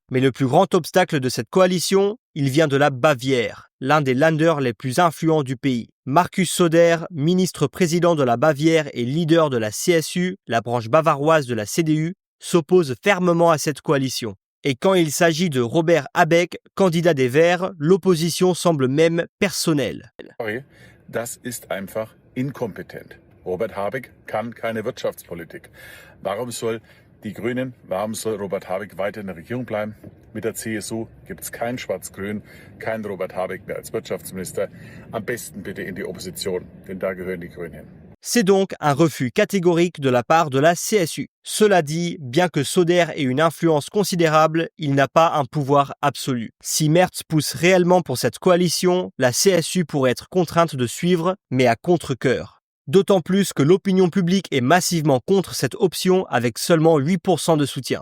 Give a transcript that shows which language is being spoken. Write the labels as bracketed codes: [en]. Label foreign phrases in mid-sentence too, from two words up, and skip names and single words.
[fr] Mais le plus grand obstacle de cette coalition, il vient de la Bavière, l'un des Länder les plus influents du pays. Markus Söder, ministre-président de la Bavière et leader de la CSU, la branche bavaroise de la CDU, s'oppose fermement à cette coalition. Et quand il s'agit de Robert Habeck, candidat des Verts, l'opposition semble même personnelle. [de] Das ist einfach inkompetent. Robert Habeck kann keine Wirtschaftspolitik. Warum soll Robert Habeck weiter in der Regierung bleiben? Mit der CSU gibt es kein Schwarz-Grün, kein Robert Habeck mehr als Wirtschaftsminister. Am besten bitte in die Opposition, denn da gehören die Grünen hin. [fr] C'est donc un refus catégorique de la part de la CSU. Cela dit, bien que Söder ait une influence considérable, il n'a pas un pouvoir absolu. Si Merz pousse réellement pour cette coalition, la CSU pourrait être contrainte de suivre, mais à contre-cœur. D'autant plus que l'opinion publique est massivement contre cette option avec seulement 8% de soutien.